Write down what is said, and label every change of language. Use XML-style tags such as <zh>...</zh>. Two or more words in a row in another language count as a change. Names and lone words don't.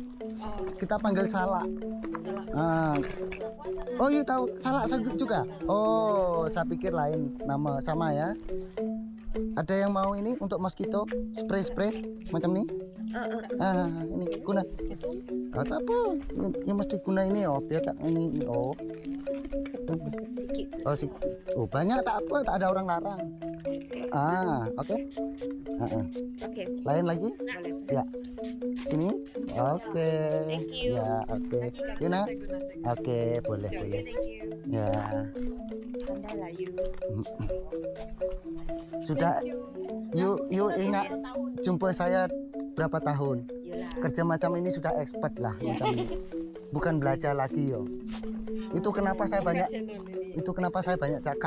<ms>Kita panggil salak. Oh iya tahu salak juga. Oh saya pikir lain nama, sama ya. Ada yang mau ini untuk</ms> <en>mosquito spray</en> <ms>macam ini? Ini guna. Kata apa? Ini mesti guna ini biar tak ini. Banyak tak apa, tak ada orang larang. Oke. Oke. Lain lagi? Boleh. Ya. Sini. Oke.</ms> <en>Thank you.</en> <ms>Ya, oke. Yuna. Oke, boleh.</ms> <en>Thank you.</en> <ms>Ya. Pandai lah you. Sudah. You ingat jumpa saya berapa tahun? Yalah. Kerja macam ini sudah expert lah macam ini. Bukan belajar lagi yo. Itu kenapa saya banyak itu kenapa saya banyak cakap.</ms>